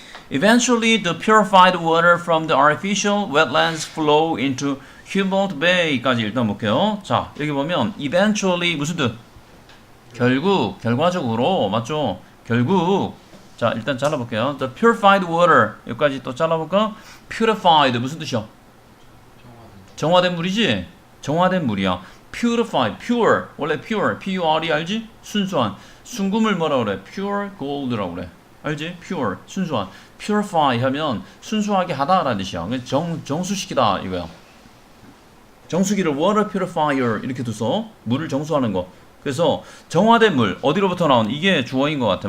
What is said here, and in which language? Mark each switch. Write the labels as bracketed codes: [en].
[en] Eventually the purified water from the artificial wetlands flow into Humboldt Bay까지 [ko] 일단 볼게요. 자, 여기 보면 eventually 무슨 뜻? 결국, 결과적으로 맞죠? 결국 자 일단 잘라볼게요. [en] The purified water [ko] 여기까지 또 잘라볼까? Purified 무슨 뜻이야? 정화된 물이지? 정화된 물이야. Purified, pure 원래 pure, P-U-R-E 알지? 순수한 순금을 뭐라 그래? [en] Pure gold [ko] 라고 그래. 알지? Pure 순수한 Purify 하면 순수하게 하다라는 뜻이야. 정수시키다 이거야. 정수기를 water purifier 이렇게 둬서 물을 정수하는 거. 그래서 정화된 물 어디로부터 나온 이게 주어인 것 같아.